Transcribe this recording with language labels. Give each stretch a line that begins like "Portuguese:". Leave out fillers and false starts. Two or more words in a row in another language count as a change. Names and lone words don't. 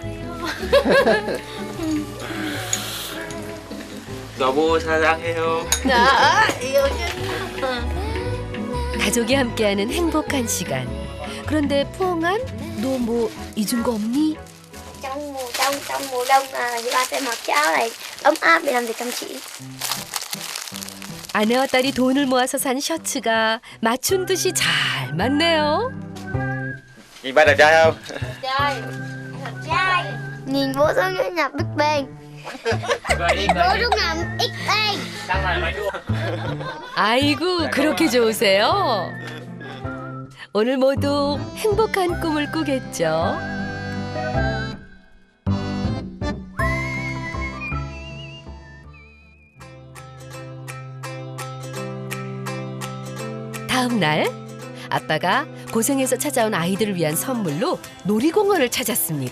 Korean: 여보 사랑해요.
Vietnamese: yêu chứ.
Korean: 가족이 함께하는 행복한 시간. 그런데 푸엉한 너 뭐 잊은 거 없니?
Vietnamese: Trong mùa đông thì ba sẽ mặc cái áo này ấm áp để làm việc chăm chỉ.
Korean: 아내와 딸이 돈을 모아서 산 셔츠가 맞춘 듯이 잘 맞네요.
Vietnamese: Nhìn ba đẹp trai không? Trai. Nhìn bố giống như nhà Big Bang. Bố lúc nào X Bang.
Korean: 아이고 그렇게 좋으세요? 오늘 모두 행복한 꿈을 꾸겠죠. 다음 날 아빠가 고생해서 찾아온 아이들을 위한 선물로 놀이공원을 찾았습니다.